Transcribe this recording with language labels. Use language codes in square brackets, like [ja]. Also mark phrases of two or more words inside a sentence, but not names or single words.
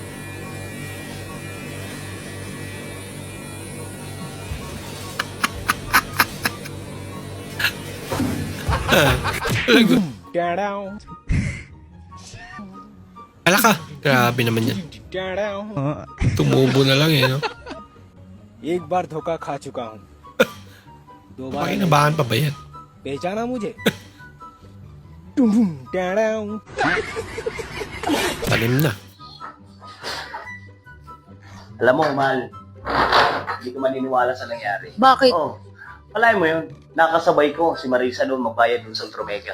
[tl] Lagot. Ala ka. Grabe naman yan. Tumubo na lang eh, no? [hi] एक बार धोखा खा चुका हूँ दोबारा [tl] Pakinabahan pa ba yan? [hi] पहचाना मुझे [tl] Talim na. Alam mo, mahal, hindi ko maniniwala sa nangyari. Bakit? Oh, alay mo yun. Nakasabay ko si Marisa doon magbayad doon sa Ultramega.